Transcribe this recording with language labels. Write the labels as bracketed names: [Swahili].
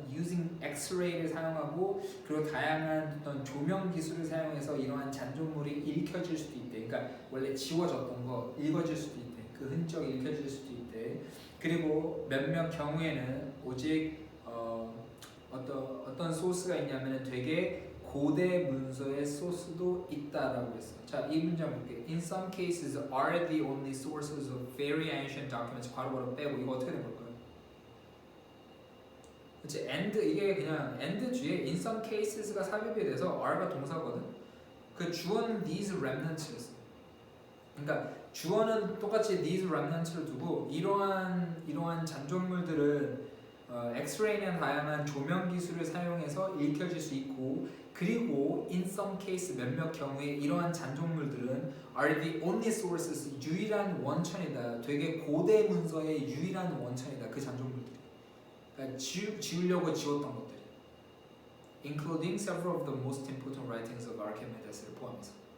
[Korean] using X-ray를 사용하고 그리고 다양한 어떤 조명 기술을 사용해서 이러한 잔존물이 읽혀질 수도 있대. 그러니까 원래 지워졌던 거 읽어질 수도 있대. 그 흔적이 읽혀질 수도 있대. 그리고 몇몇 경우에는 오직 어떤 소스가 있냐면 되게 고대 문서의 소스도 있다라고 했어. 자, 이 문장 볼게. [English] In some cases are the only sources of very ancient documents. [Korean] 괄호 빼고 이거 어떻게 된 걸까요? 그치, and 이게 그냥 and 뒤에 [English] in some cases [Korean] 가 삽입이 돼서 are가 동사거든. 그 주어는 these remnants였어. 그러니까 주어는 똑같이 these remnants를 두고 이러한 잔존물들은 엑스레이나 다양한 조명 기술을 사용해서 읽혀질 수 있고, 그리고 [English] in some case [Korean] 몇몇 경우에 이러한 잔존물들은 [English] are the only sources [Korean] 유일한 원천이다. 되게 고대 문서의 유일한 원천이다. 그 잔존물들이. 그러니까 지우려고 지웠던 것들이, [English] including several of the most important writings of Archimedes [Korean] 를 포함해서.